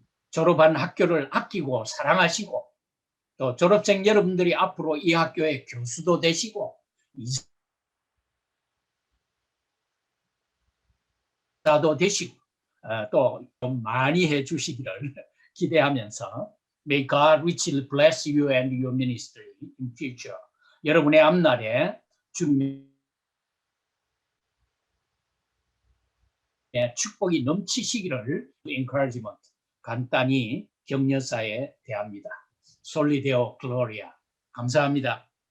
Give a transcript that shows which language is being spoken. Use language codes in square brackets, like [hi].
[ko] 졸업한 학교를 아끼고 사랑하시고 또 졸업생 여러분들이 앞으로 이 학교의 교수도 되시고 이사도 되시고 또 좀 많이 해주시기를 기대하면서 [en] May God richly bless you and your ministry in future. [ko] 여러분의 앞날에 주님의 축복이 넘치시기를 encouragement 간단히 격려사에 대합니다. 솔리 데오 글로리아. 감사합니다.